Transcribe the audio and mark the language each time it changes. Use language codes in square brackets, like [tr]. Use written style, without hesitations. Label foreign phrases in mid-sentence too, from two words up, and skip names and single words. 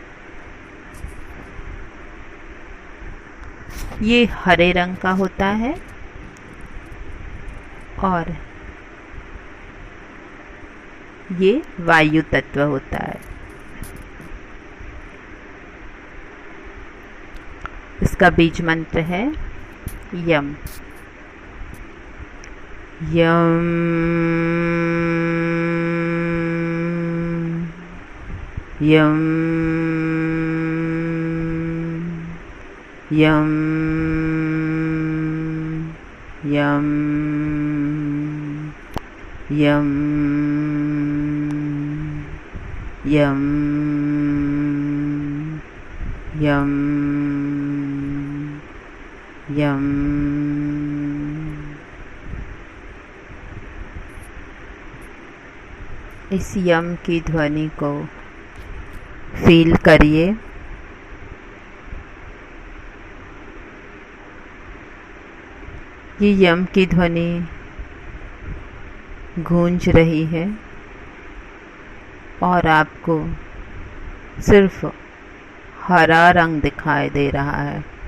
[hi] ये हरे रंग का होता है और ये वायु तत्व होता है। इसका बीज मंत्र है यम। यम यम यम यम यम यम यम यम। इस यम की ध्वनि को फील करिए। ये यम की ध्वनि गूंज रही है और आपको सिर्फ हरा रंग दिखाई दे रहा है।